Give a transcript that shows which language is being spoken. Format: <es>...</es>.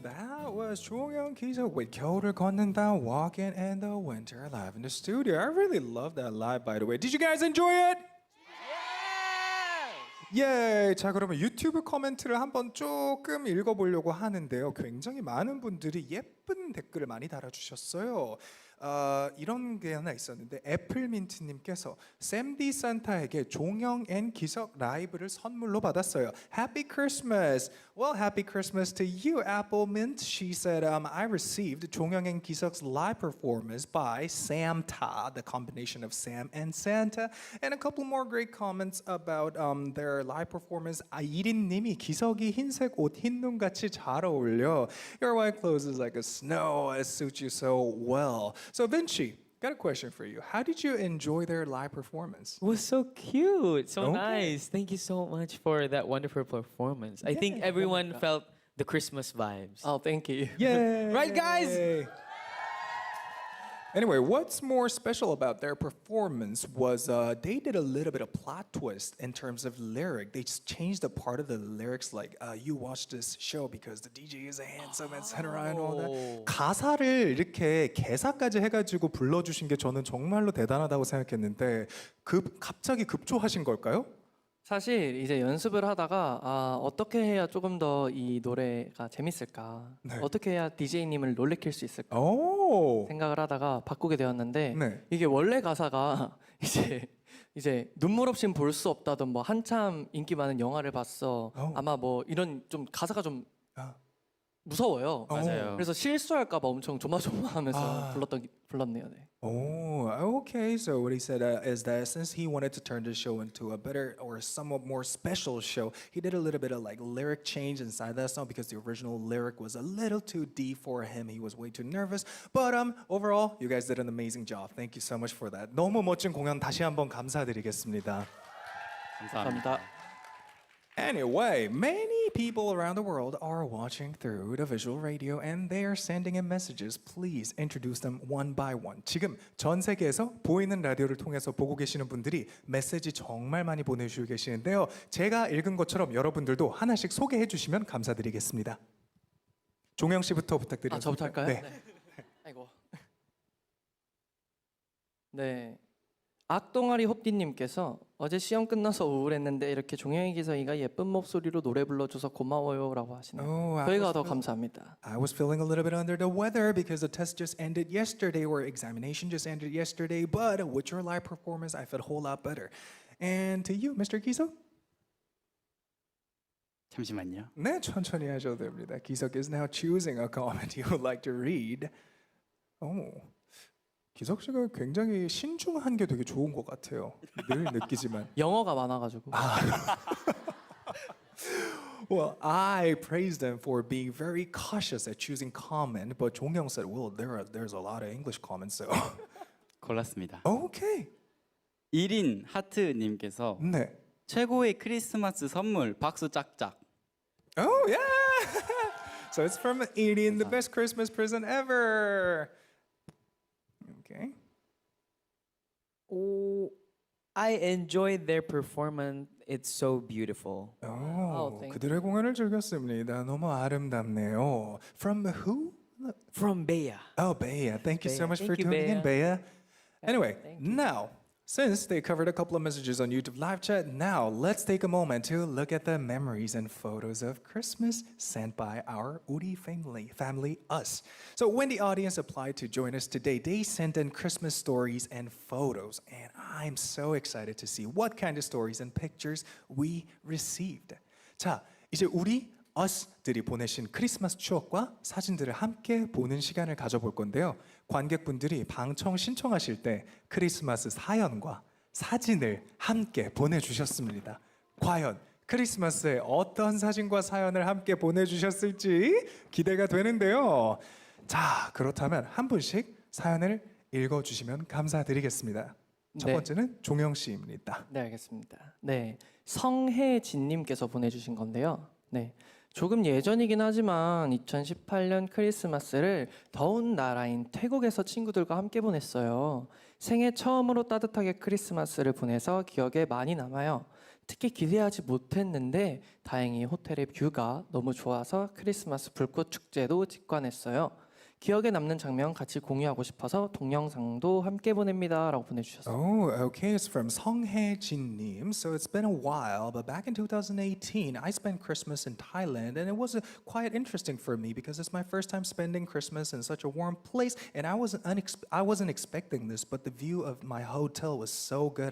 <en>That was 종영 기적 with 겨울을 걷는다 walking in the winter live in the studio. I really love that live by the way. Did you guys enjoy it?</en> <ko>예, 자 그러면 유튜브 코멘트를 한번 조금 읽어보려고 하는데요. 굉장히 많은 분들이 예쁜 댓글을 많이 달아주셨어요. 이런 게 하나 있었는데 애플민트님께서 샘디 산타에게 종영 앤 기석 라이브를 선물로 받았어요.</ko> <en>Happy Christmas. Well, Happy Christmas to you, Apple Mint. She said, I received 종영 앤 기석's live performance by Samta, the combination of Sam and Santa, and a couple more great comments about their live performance.</en> <ko>이린님이 기석이 흰색 옷 흰눈 같이 잘 어울려.</ko> <en>Your white clothes is like a snow. It suits you so well. So Vinci, got a question for you. How did you enjoy their live performance? It was so cute, so Okay. nice. Thank you so much for that wonderful performance. I think everyone felt the Christmas vibes. Oh, thank you. Yeah. Right, guys? Anyway, what's more special about their performance was they did a little bit of plot twist in terms of lyric. They just changed a part of the lyrics, like you watch this show because the DJ is handsome, etc. and all that.</en> <ko>가사를 이렇게 개사까지 해가지고 불러주신 게 저는 정말로 대단하다고 생각했는데 갑자기 급조하신 걸까요? 사실 이제 연습을 하다가 어떻게 해야 조금 더 이 노래가 재밌을까? 네. 어떻게 해야 DJ님을 놀래킬 수 있을까? 오. 생각을 하다가 바꾸게 되었는데 네. 이게 원래 가사가 이제 눈물 없인 볼 수 없다던 뭐 한참 인기 많은 영화를 봤어. 아마 뭐 이런 좀 가사가 좀 아. 무서워요. 맞아요. 그래서 실수할까봐 엄청 조마조마하면서 불렀네요. 네.</ko> <en>Oh, okay. So what he said is that since he wanted to turn the show into a better or somewhat more special show, he did a little bit of like lyric change inside that song because the original lyric was a little too deep for him. He was way too nervous. But overall, you guys did an amazing job. Thank you so much for that.</en> <ko>너무 멋진 공연 다시 한번 감사드리겠습니다. 감사합니다.</ko> <en>Anyway, many people around the world are watching through the visual radio and they are sending in messages. Please introduce them one by one.</en> <ko>지금 전 세계에서 보이는 라디오를 통해서 보고 계시는 분들이 메시지 정말 많이 보내주고 계시는데요. 제가 읽은 것처럼 여러분들도 하나씩 소개해 주시면 감사드리겠습니다. 종영 씨부터 부탁드립니다. 저부터 할까요? 네. 아이고. 네. 악동아리 호띠님께서 어제 시험 끝나서 우울했는데 이렇게 종영이 기성이가 예쁜 목소리로 노래 불러줘서 고마워요라고 하시네요. Oh, 저희가 더 감사합니다.</ko> <en>I was feeling a little bit under the weather because the test just ended yesterday or examination just ended yesterday. But with your live performance, I felt a whole lot better. And to you, Mr. 기석?</en> <ko>잠시만요. 네, 천천히 하셔도 됩니다.</ko> <en>기석 is now choosing a comment he would like to read.</en> <ko>기석 씨가 굉장히 신중한 게 되게 좋은 것 같아요. 늘 느끼지만. 영어가 많아가지고.</ko> <en>Well, I praised them for being very cautious at choosing comment, but 종영 said, well, there's a lot of English comments, so.</en> <ko>골랐습니다.</ko> <en>Okay.</en> <ko>1인 하트님께서 네. 최고의 크리스마스 선물 박수 짝짝.</ko> <en>Oh, yeah. So it's from Eating, the best Christmas present ever. Okay. Oh, I enjoyed their performance. It's so beautiful. thank</en> <ko>그들의 공연을 즐겼습니다. 너무 아름답네요.</ko> <en>From who? From Bea. Oh, Bea. Thank you so Bea. much Thank for you, tuning in, Bea. Anyway, thank you. now, since they covered a couple of messages on YouTube live chat, now let's take a moment to look at the memories and photos of Christmas sent by our HORI family, us. So when the audience applied to join us today, they sent in Christmas stories and photos, and I'm so excited to see what kind of stories and pictures we received.</en> <ko>자, 이제 우리 us들이 보내신 크리스마스 추억과 사진들을 함께 보는 시간을 가져볼 건데요. 관객분들이 방청 신청하실 때 크리스마스 사연과 사진을 함께 보내주셨습니다. 과연 크리스마스에 어떤 사진과 사연을 함께 보내주셨을지 기대가 되는데요. 자, 그렇다면 한 분씩 사연을 읽어주시면 감사드리겠습니다. 첫 네. 번째는 종영 씨입니다. 네, 알겠습니다. 네, 성혜진님께서 보내주신 건데요. 네, 조금 예전이긴 하지만 2018년 크리스마스를 더운 나라인 태국에서 친구들과 함께 보냈어요. 생애 처음으로 따뜻하게 크리스마스를 보내서 기억에 많이 남아요. 특히 기대하지 못했는데 다행히 호텔의 뷰가 너무 좋아서 크리스마스 불꽃 축제도 직관했어요. 기억에 남는 장면 같이 공유하고 싶어서 동영상도 함께 보냅니다라고 보내주셨어요.</ko> <en>Oh, okay. It's from 성혜진 님. So it's been a while, but back in 2018, I spent Christmas in Thailand, and it was quite interesting for me because it's my first time spending Christmas in such a warm place, and I wasn't expecting this, but the view of my hotel was so good.</en>